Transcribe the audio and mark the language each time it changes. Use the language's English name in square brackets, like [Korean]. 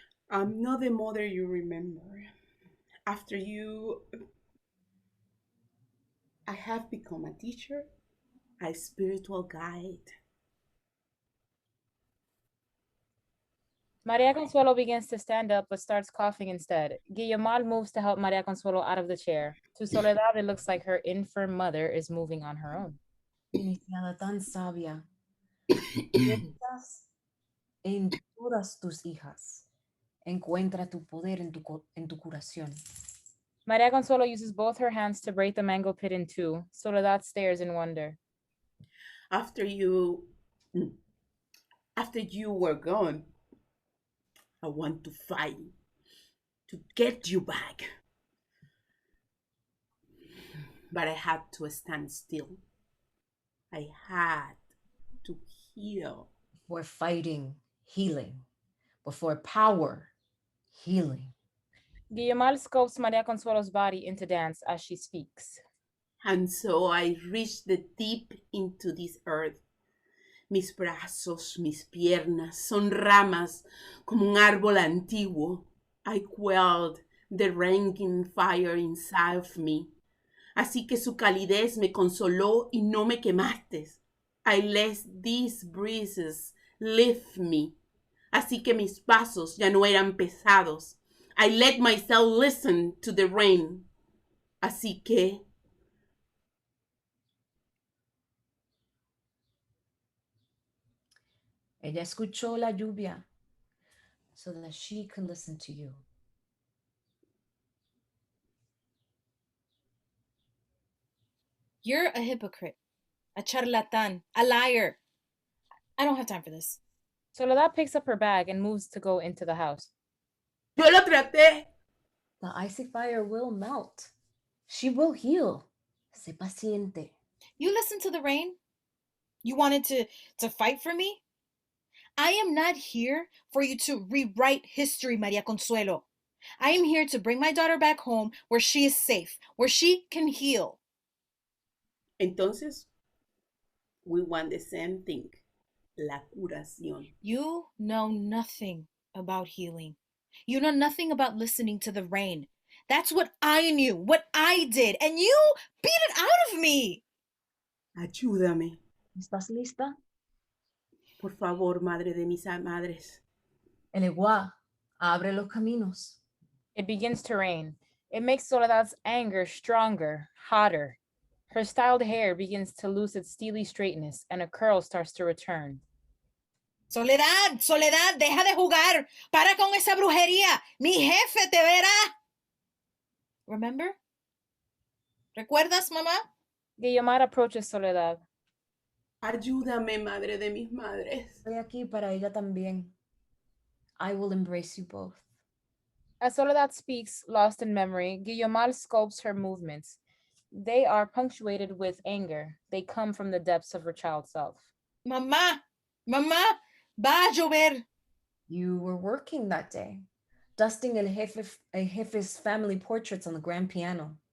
[English] I'm not the mother you remember. After you, I have become a teacher, a spiritual guide. Maria Consuelo begins to stand up, but starts coughing instead. Guiomar moves to help Maria Consuelo out of the chair. To Soledad, it looks like her infirm mother is moving on her own. [Spanish] Iniciada tan sabia. Piensas en todas tus hijas. Encuentra tu poder en tu curación. [English] Maria Consuelo uses both her hands to break the mango pit in two. Soledad stares in wonder. After you were gone, I want to fight, to get you back. But I had to stand still. I had to heal. Before fighting, healing. Before power, healing. Guiomar sculpts Maria Consuelo's body into dance as she speaks. And so I reached deep into this earth. [Spanish] Mis brazos, mis piernas son ramas como un árbol antiguo. [English] I quelled the raging fire inside of me. [Spanish] Así que su calidez me consoló y no me quemaste. [English] I let these breezes lift me. [Spanish] Así que mis pasos ya no eran pesados. [English] I let myself listen to the rain. [Spanish] Así que ella escuchó la lluvia [English] so that she could listen to you. You're a hypocrite, a charlatan, a liar. I don't have time for this. Soledad picks up her bag and moves to go into the house. [Spanish] yo lo traté. [English] The icy fire will melt. She will heal. [Spanish] Sé paciente. [English] You listened to the rain? You wanted to fight for me? I am not here for you to rewrite history, Maria Consuelo. I am here to bring my daughter back home where she is safe, where she can heal. Entonces, we want the same thing, [Spanish] la curación. [English] You know nothing about healing. You know nothing about listening to the rain. That's what I knew, what I did, and you beat it out of me. [Spanish] Ayúdame. ¿Estás lista? Por favor, madre de mis madres. El Eguá abre los caminos. [English] It begins to rain. It makes Soledad's anger stronger, hotter. Her styled hair begins to lose its steely straightness, and a curl starts to return. [Spanish] Soledad, Soledad, deja de jugar. Para con esa brujería. Mi jefe te verá. [English] Remember? [Spanish] ¿Recuerdas, mamá? [English] Guiomar approaches Soledad. [Spanish] Ayúdame, madre de mis madres. Estoy aquí para ella también. [English] I will embrace you both. As Soledad speaks, lost in memory, Guiomar sculpts her movements. They are punctuated with anger. They come from the depths of her child self. [Spanish] Mamá, mamá, va a llover. [English] You were working that day, dusting El Jefe's family portraits on the grand piano.